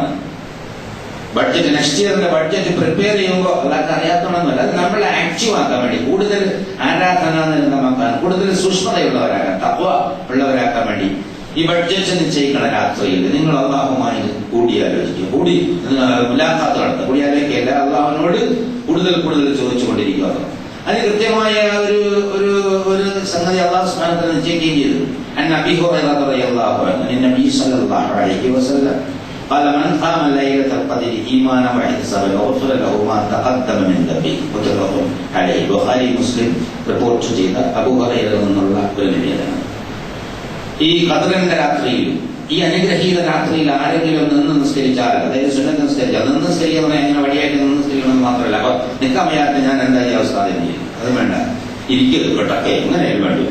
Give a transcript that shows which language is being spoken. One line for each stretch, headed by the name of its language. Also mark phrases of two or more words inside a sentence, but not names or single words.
Malayalam: ബഡ്ജറ്റ്,
English: next year's budget prepare
Malayalam: ചെയ്യുമ്പോൾ അല്ലാതെ അറിയാത്തതൊന്നുമല്ല, അത് നമ്മളെ ആക്റ്റീവ് ആക്കാൻ വേണ്ടി, കൂടുതൽ ആരാധനാനിരതമാക്കാൻ, കൂടുതൽ സൂക്ഷ്മതയുള്ളവരാക്കാൻ, തഖ്വ ഉള്ളവരാക്കാൻ വേണ്ടി ഈ ബഡ്ജറ്റ് നിശ്ചയിക്കണ രാത്രിയിൽ നിങ്ങൾ അല്ലാഹുമായി കൂടിയാലോചിക്കുക, മുലാഖാത്ത് നടത്തുക. കൂടിയാലോചിക്കല്ല, അല്ലാഹുവിനോട് കൂടുതൽ ചോദിച്ചുകൊണ്ടിരിക്കുക. അതിന് കൃത്യമായ ഒരു സംഗതി അല്ലാഹു
Arabic: سبحانه وتعالى
Malayalam: നിശ്ചയിക്കുകയും ചെയ്തു.
Arabic: عن أبي هريرة رضي الله عنه نبي صلى الله عليه وسلم قال من قام ليلة القدر إيمانا واحتسابا غفر له ما تقدم من ذنبه متفق عليه. ബുഖാരി മുസ്ലിം റിപ്പോർട്ട് ചെയ്ത അബൂ ഹുറൈറയിൽ നിന്നുള്ള ഒരു നിവേദനം. ഈ ഖദ്റിന്റെ രാത്രിയിൽ, ഈ അനുഗ്രഹീത രാത്രിയിൽ ആരെങ്കിലും നിന്ന് നിസ്കരിച്ചാൽ, അതായത് സുന്നത്ത് നിസ്കരിച്ചാൽ, നിന്ന് നിസ്കരിക്കുക എന്ന് പറഞ്ഞാൽ എങ്ങനെ വഴിയായിട്ട് നിന്ന് നിസ്കരിക്കണമെന്ന് മാത്രമല്ല. അപ്പൊ നിൽക്കാൻ വയ്യാത്ത ഞാൻ എന്തായി അവസ്ഥ ചെയ്യും, അതും വേണ്ട, ഇരിക്കരുത് കേട്ടൊക്കെ, എങ്ങനെയാലും വേണ്ടില്ല.